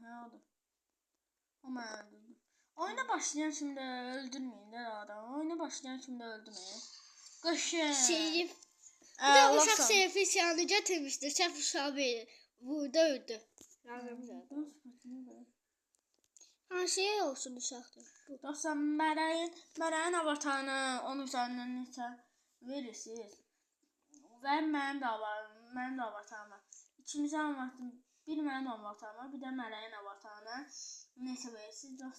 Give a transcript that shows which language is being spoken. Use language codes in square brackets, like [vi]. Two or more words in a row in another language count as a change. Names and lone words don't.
[tr] Ha oldu. Ama öldürdüm. Oyuna başlayan şimdi öldürmeyin de adam. Oyuna başlayan şimdi öldürmeyin. Kaşı. Şerif. Bir de uşak Şerif'in silahını getirmişti. Şerif uşağı vurdu öldü. [az] Ha şey olsun uşaqdır. Dostlar, mələyin avatarını onun üzərindən neçə verirsiniz. Və mənim də avatarım var. İkimizin avatarı, bir mənim avatarım var, bir də mələyin avatarına neçə verirsiniz dostlar.